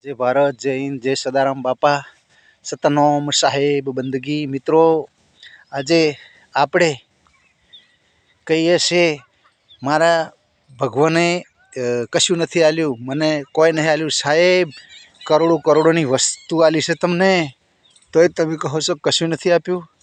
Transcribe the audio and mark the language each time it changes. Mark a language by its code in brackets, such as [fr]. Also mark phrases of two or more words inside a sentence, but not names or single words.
[hi] जय भारत, जय हिंद, जय सदाराम बापा, सतनाम साहेब बंदगी। [gu] मित्रों, આજે આપણે કહીએ છે મારા ભગવાને કશું નથી આલ્યું, મને કોઈ નહીં આલ્યું સાહેબ, કરોડોની વસ્તુ આલી છે તમને, તોય તમે કહો છો કશું નથી આપ્યું।